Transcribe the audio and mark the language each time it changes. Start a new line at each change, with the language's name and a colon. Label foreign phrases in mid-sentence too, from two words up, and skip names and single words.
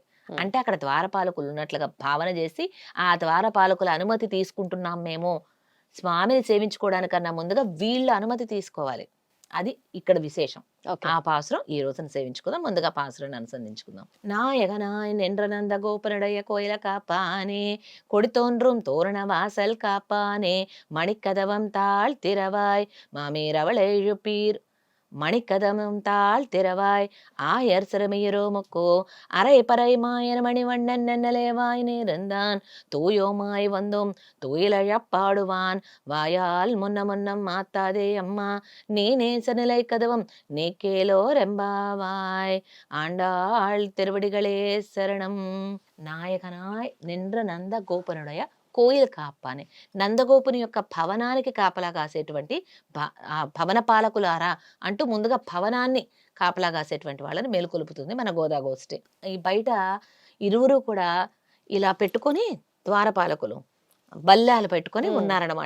Telugu: అంటే అక్కడ ద్వారపాలకులు ఉన్నట్లుగా భావన చేసి, ఆ ద్వారపాలకుల అనుమతి తీసుకుంటున్నాం మేము స్వామిని సేవించుకోవడానికన్నా ముందుగా వీళ్ళ అనుమతి తీసుకోవాలి. అది ఇక్కడ విశేషం. ఆ పాసురం ఈ రోజున సేవించుకుందాం. ముందుగా పాసురాన్ని అనుసంధించుకుందాం.
Tamil: நாயகனாய் நின்ற நந்தகோபனுடைய கோயில் காப்பானே, கொடித்தோன்றும் தோரண வாசல் காப்பானே, மணிக்கதவம் தாழ் திறவாய் மாமீரவள் எழுப்பீர். மணிக்கதமும் தாழ் திறவாய் ஆயர் சிறுமியரோ முக்கோ அரை பறை மாயன் மணிவண்ணன் நன்னலேவாய் நேர்ந்தான் தூயோமாய் வந்தோம் தூயிலழப்பாடுவான் வாயால் முன்னம் மாத்தாதே அம்மா நீ நேச நிலை கதவம் நீ கேளோ ரெம்பாவாய் ஆண்டாள் திருவடிகளே சரணம். நாயகனாய் நின்ற நந்த கோபனுடைய கோயில் காப்பானே
Telugu: నందగోపుని యొక్క భవనానికి కాపలా కాసేటువంటి భవన పాలకులారా అంటూ ముందుగా భవనాన్ని కాపలా కాసేటువంటి వాళ్ళని మేలుకొలుపుతుంది మన గోదాగోష్ఠి. ఈ బయట ఇరువురు కూడా ఇలా పెట్టుకొని ద్వారపాలకులు బల్లాలు పెట్టుకొని ఉన్నారనమాట.